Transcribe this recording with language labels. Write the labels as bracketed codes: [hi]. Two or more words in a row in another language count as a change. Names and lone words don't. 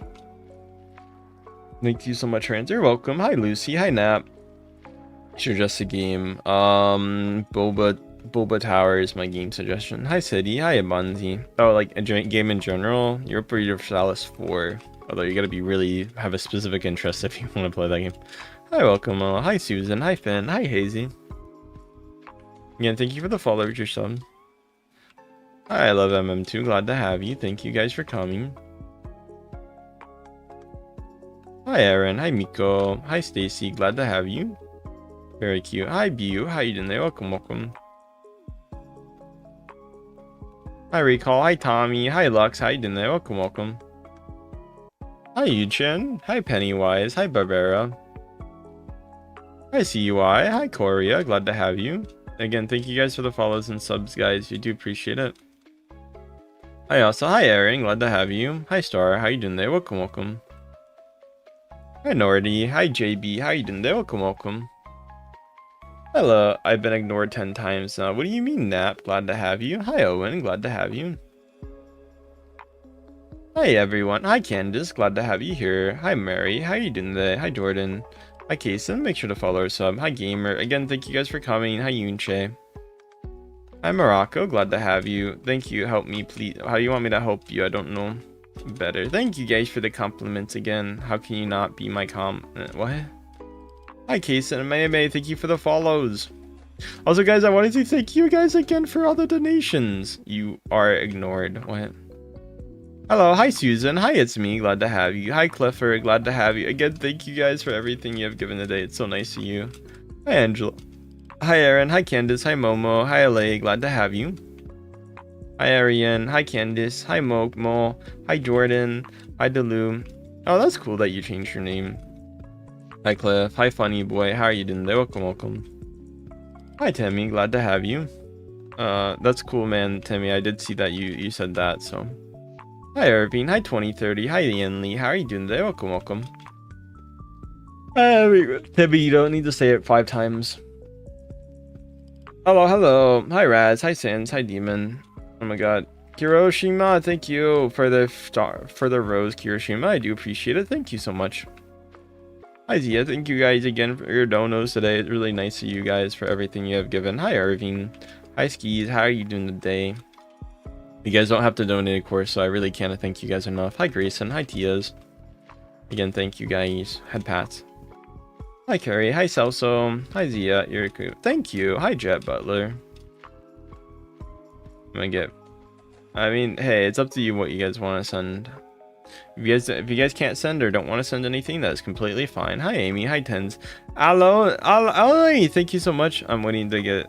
[en] Thank you so much, Rand. You're welcome. Hi, Lucy. Hi, Nap. Sure, just a game. Boba Tower is my game suggestion. Hi, City. Hi, Abunzi. Oh, like a game in general? You're pretty Universalis 4. Although you gotta be really have a specific interest if you want to play that game. Hi, welcome. Hi, Susan. Hi, Finn. Hi, Hazy. Again, thank you for the follow with your sub. Hi, I love MM2. Glad to have you. Thank you guys for coming. Hi, Aaron. Hi, Miko. Hi, Stacy. Glad to have you. Very cute. Hi, Bu. How you doing there? Welcome, welcome. Hi, Recall. Hi, Tommy. Hi, Lux. How you doing there? Welcome, welcome. Hi, Yuchen. Hi, Pennywise. Hi, Barbara. Hi, CUI. Hi, Korea. Glad to have you. Again, thank you guys for the follows and subs, guys. You do appreciate it. Hi, also. Hi, Aaron. Glad to have you. Hi, Star. How you doing there? Welcome, welcome. Hi, Nordy. Hi, JB. How you doing there? Welcome, welcome. Hello. I've been ignored 10 times now. What do you mean, Nap? Glad to have you. Hi, Owen. Glad to have you. Hi, everyone. Hi, Candace. Glad to have you here. Hi, Mary. How you doing today? Hi, Jordan. Hi, Kason. Make sure to follow our sub. Hi, Gamer. Again, thank you guys for coming. Hi, Yunche. Hi, Morocco. Glad to have you. Thank you. Help me, please. How do you want me to help you? I don't know. Better. Thank you guys for the compliments again. How can you not be my what? Hi, Kason and May. Thank you for the follows. Also, guys, I wanted to thank you guys again for all the donations. You are ignored. What? Hello. Hi, Susan. Hi, it's me. Glad to have you. Hi, Clifford. Glad to have you. Again, thank you guys for everything you have given today. It's so nice of you. Hi, Angela. Hi, Aaron. Hi, Candace. Hi, Momo. Hi, LA. Glad to have you. Hi, Ariane. Hi, Candice. Hi, Mo. Hi, Jordan. Hi, Delu. Oh, that's cool that you changed your name. Hi, Cliff. Hi, Funny Boy. How are you doing there? Welcome, welcome. Hi, Timmy. Glad to have you. That's cool, man, Timmy. I did see that you said that, so. Hi, Irving. Hi, 2030. Hi, Ian Lee. How are you doing there? Welcome, welcome. Timmy, you don't need to say it 5 times. Hello. Hi, Raz. Hi, Sans. Hi, Demon. Oh my god. Kiroshima, thank you for the rose, Kiroshima. I do appreciate it. Thank you so much. Hi, Zia. Thank you guys again for your donos today. It's really nice of you guys for everything you have given. Hi, Irving. Hi, Skis. How are you doing today? You guys don't have to donate, of course, so I really can't thank you guys enough. Hi, Grayson. Hi, Tias. Again, thank you guys. Head pats. Hi, Carrie. Hi, Celso. Hi, Zia. Yuriku. Thank you. Hi, Jet Butler. I'm gonna get... I mean, hey, it's up to you what you guys want to send. If you guys can't send or don't want to send anything, that's completely fine. Hi, Amy. Hi, Tens. Hello. Thank you so much. I'm waiting to get...